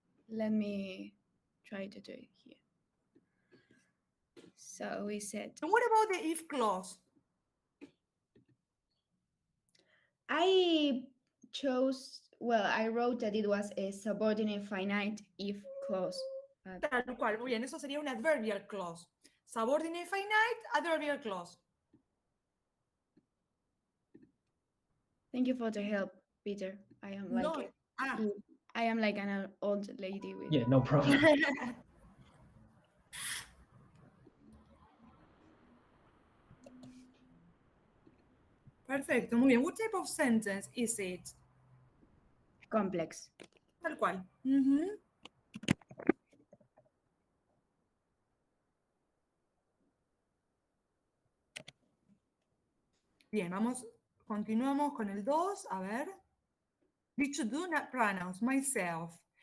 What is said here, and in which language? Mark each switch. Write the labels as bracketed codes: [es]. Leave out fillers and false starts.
[en] Let me try to do it here. So we said... And what about the if clause? I wrote that it was a subordinate finite if clause. [es] Tal cual, muy bien, eso sería un [en] adverbial clause. Subordinate finite, adverbial clause. Thank you for the help, Peter. I am like an old lady with... Yeah, no problem. [es] Perfecto, muy bien. [en] What type of sentence is it? Complex. [es] Tal cual. Bien, continuamos con el 2. A ver. [en] Need to do not pronouns, myself.